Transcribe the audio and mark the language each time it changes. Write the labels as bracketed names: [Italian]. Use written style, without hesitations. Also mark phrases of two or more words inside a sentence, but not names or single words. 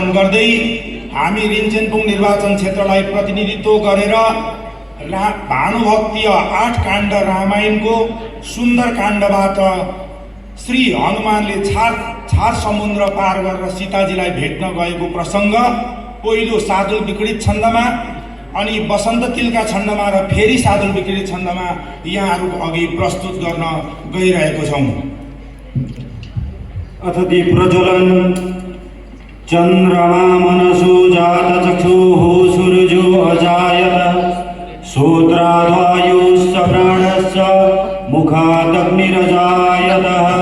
[Nepali] गर्दै हामी रिञ्चेनबुङ निर्वाचन क्षेत्रलाई प्रतिनिधित्व गरेर भानुभक्तीय 8 काण्ड रामायणको सुन्दर काण्डबाट श्री हनुमानले छार समुद्र पार गरेर सीताजीलाई भेट्न गएको प्रसङ्ग पहिलो सादुल विकृत छन्दमा अनि बसन्त तिलका छन्दमा र फेरि सादुल विकृत छन्दमा यहाँहरूको अघि प्रस्तुत गर्न गइरहेको छौँ। [Sanskrit] अथ दीप्रज्वलन चन्द्रमा मनसो जातचक्षुः सूर्यो अजायत श्रोत्राद्वायुश्च प्राणश्च मुखादग्निरजायतः